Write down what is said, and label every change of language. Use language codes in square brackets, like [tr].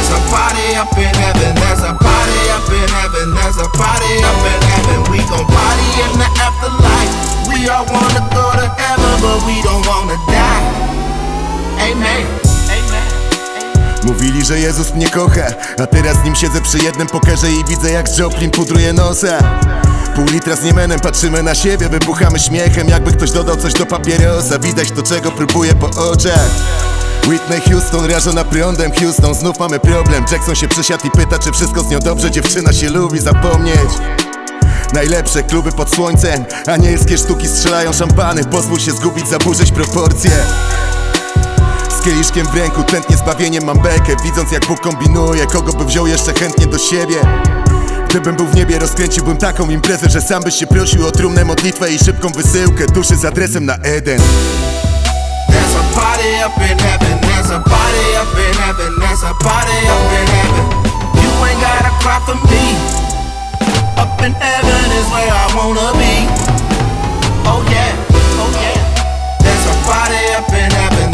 [en] Party up in heaven, there's a party up in heaven, there's a party up in heaven. We gon' party in the afterlife. We all wanna go to heaven, but we don't wanna die. Amen. [pl] Mówili, że Jezus mnie kocha, a teraz z nim siedzę przy jednym pokerze i widzę, jak Joplin pudruje nosa. Pół litra z niemenem, patrzymy na siebie, wybuchamy śmiechem, jakby ktoś dodał coś do papierosa. Widać to, czego próbuję po oczach. Whitney Houston, rażona prądem Houston, znów mamy problem. Jackson się przesiadł i pyta, czy wszystko z nią dobrze, dziewczyna się lubi zapomnieć. Najlepsze kluby pod słońcem, a anielskie sztuki strzelają szampany. Pozwól się zgubić, zaburzyć proporcje. Z kieliszkiem w ręku, tętnie zbawieniem mam bekę, widząc jak Bóg kombinuje, kogo by wziął jeszcze chętnie do siebie. Gdybym był w niebie, rozkręciłbym taką imprezę, że sam byś się prosił o trumnę modlitwę i szybką wysyłkę duszy z adresem na Eden. [en] There's a party up in heaven, there's a party up in heaven, there's a party up in heaven. You ain't gotta cry for me. Up in heaven is where I wanna be. Oh yeah, oh yeah. There's a party up in heaven.